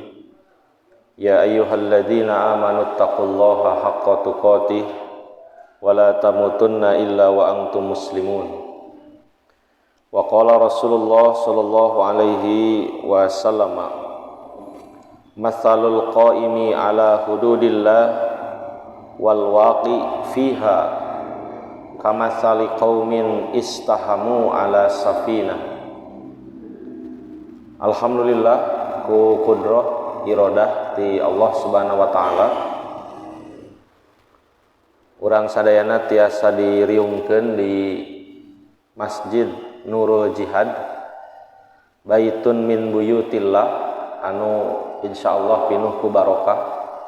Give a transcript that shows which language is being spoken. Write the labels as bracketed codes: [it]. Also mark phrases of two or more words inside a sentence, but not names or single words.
[ar] يا أيها الذين آمنوا اتقوا الله حق تقاته ولا تموتن إلا وأنتم مسلمون. وقال رسول الله صلى الله عليه وسلم، مثل القائم على حدود الله والواقع فيها كمثل قوم استهموا على سفينة. [su] Alhamdulillah ku qudrah iradah ti Allah [ar] سبحانه وتعالى [su] urang sadayana tiasa diriungkeun di Masjid Nurul Jihad, [ar] بيت من بيوت الله [su] anu insyaallah pinuh ku barokah,